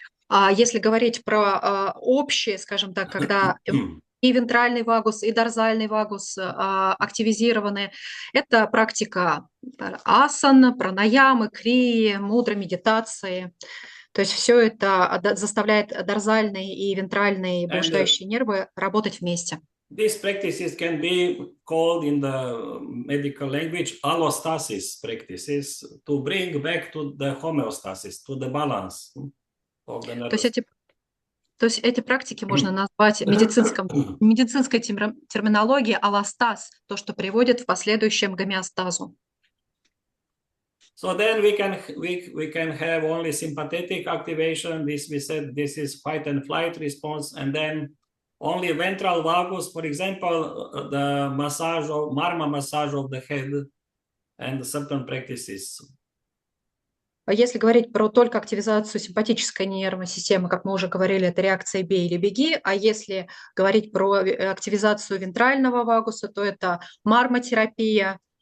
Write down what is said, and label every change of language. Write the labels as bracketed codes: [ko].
[ru] Если говорить про общее, скажем так, когда и вентральный вагус, и дорзальный вагус активизированы, это практика асан, пранаямы, крии, мудры, медитации. То есть все это заставляет дорзальные и вентральные блуждающие нервы работать вместе. [en] These practices can be called in the medical language allostasis practices, to bring back to the homeostasis, to the balance of the nervous. [ru] То есть эти практики можно назвать медицинской терминологией аллостаз, то, что приводит в последующем гомеостазу. [en] So then we can have only sympathetic activation. This we said this is fight and flight response, and then only ventral vagus, for example, the marma massage of the head and certain practices. [ru] Если говорить про только активизацию симпатической нервной системы, как мы уже говорили, это реакция «бей или беги», а если говорить про активизацию вентрального вагуса, то это мармотерапия.